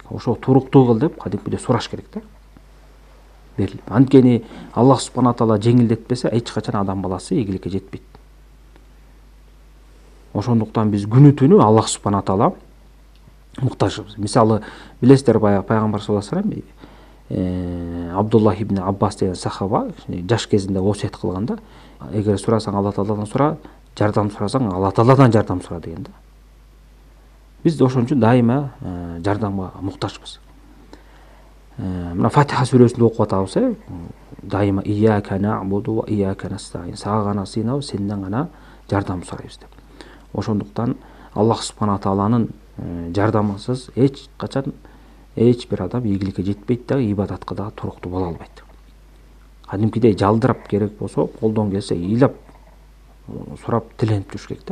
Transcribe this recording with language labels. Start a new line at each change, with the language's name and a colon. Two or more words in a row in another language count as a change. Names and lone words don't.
Kyrgyz: Ошо туруктуу кыл деп кадимкидей сураш керек да. Берилип. Анткени
Arabic: الله سبحانه تعالى
Kyrgyz: жеңилдетпесе, эч качан адам баласы ийгиликке жетпейт. Ошондуктан биз күнү түнү
Arabic: الله سبحانه تعالى
Kyrgyz: муктажбыз. Мисалы, билесиздер, баягы пайгамбар
Arabic: صلى الله عليه وسلم
Kyrgyz: Абдуллах ибн Аббас деген сахаба жаш кезинде осият кылганда, эгер сурасаң Алла Тааладан сура, жардам сурасаң Алла Тааладан жардам сура деген да. Биз ошон үчүн дайыма жардамга муктажбыз. Мына Фатиха сүрөсүндө окуп атабыз, дайыма
Arabic: إياك نعبد وإياك نستعين.
Kyrgyz: Сага гана сыйынабыз, сенден гана жардам сурайбыз деп. Ошондуктан
Arabic: الله سبحانه
Kyrgyz: тааланын жардамысыз эч качан эч бир адам ийгиликке жетпейт да, ибадатка да туруктуу боло албайт. Кадимкидей жалдырап керек болсо, колдон келсе ыйлап сурап тиленип жүрүш керек да.